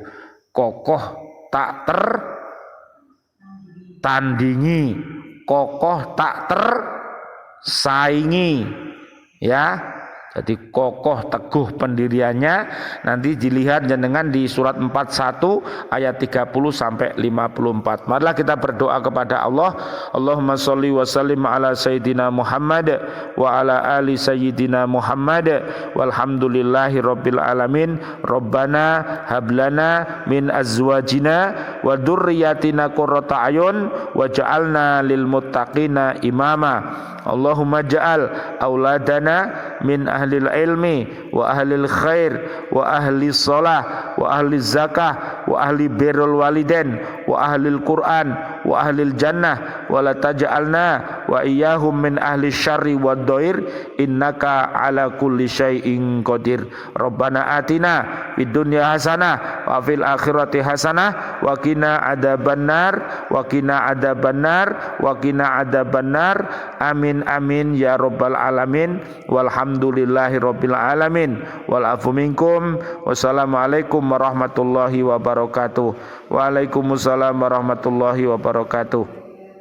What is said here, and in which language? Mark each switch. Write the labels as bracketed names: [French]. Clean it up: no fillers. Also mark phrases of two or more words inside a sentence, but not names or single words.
[Indonesian] Kokoh tak tertandingi, kokoh tak tersaingi ya. Jadi kokoh teguh pendiriannya. Nanti dilihat jenengan di surat 41 ayat 30 sampai 54. Marilah kita berdoa kepada Allah. [Arabic] اللهم صل وسلم على سيدنا محمد وعلى آل سيدنا محمد والحمد لله رب العالمين. ربنا هب لنا من أزواجنا وذرياتنا قرة أعين واجعلنا للمتقين إماما. اللهم اجعل أولادنا من أهل العلم وأهل الخير وأهل الصلاة وأهل الزكاة وأهل بر الوالدين وأهل القرآن وأهل الجنة ولا تجعلنا وإياهم من أهل الشر والضير إنك على كل شيء قدير. ربنا آتنا في الدنيا حسنة وفي الآخرة حسنة وقنا عذاب النار وقنا عذاب النار وقنا عذاب النار. آمين آمين يا رب العالمين. والحمد لله رب العالمين. والعفو منكم. والسلام عليكم ورحمة الله وبركاته. وعليكم السلام ورحمة الله وبركاته.